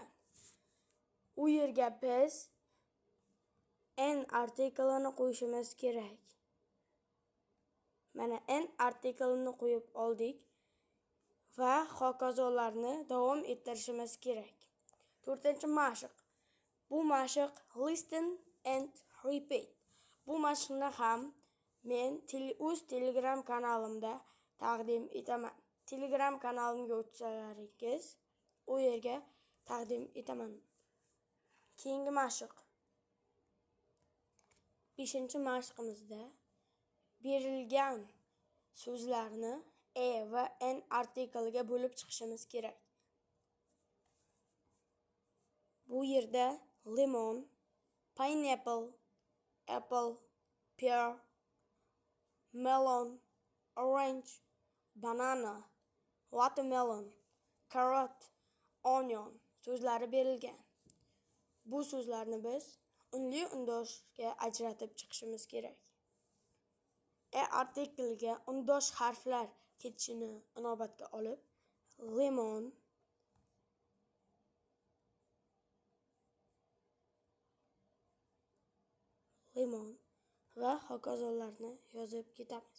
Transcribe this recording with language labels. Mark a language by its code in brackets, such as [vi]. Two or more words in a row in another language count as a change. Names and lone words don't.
[uz] U yerga biz n artiklini qo'yishimiz kerak. Mana n artiklini qo'yib oldik va hokazolarni davom ettirishimiz kerak. 4-mashq. Bu mashq [en] listen and repeat. [uz] Bu mashqni ham men o'z Telegram kanalimda taqdim etaman. Telegram kanalimga o'tsalaringiz, u yerga taqdim etaman. Keyingi mashq 5-mashqimizda berilgan so'zlarni va n artiklga bo'lib chiqishimiz kerak. Bu yerda [en] lemon, pineapple, apple, pear, melon, orange, banana, watermelon, carrot, onion [uz] so'zlari berilgan. Bu so'zlarni biz unli undoshga ajratib chiqishimiz kerak. Artiklga undosh harflar ketishini inobatga olib lemon, va hokazolarni yozib ketamiz.